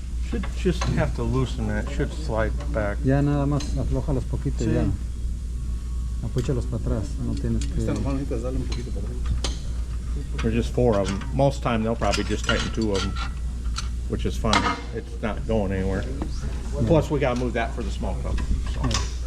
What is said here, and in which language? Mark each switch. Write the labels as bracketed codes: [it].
[en] Should just have to loosen that, should slide back. [es] Ya nada más aflójalos poquito y ya. Apúchalos para atrás, no tienes que... [en] There's just 4 of them. Most time they'll probably just tighten 2 of them, which is fine. It's not going anywhere. Plus we gotta move that for the small cup. So.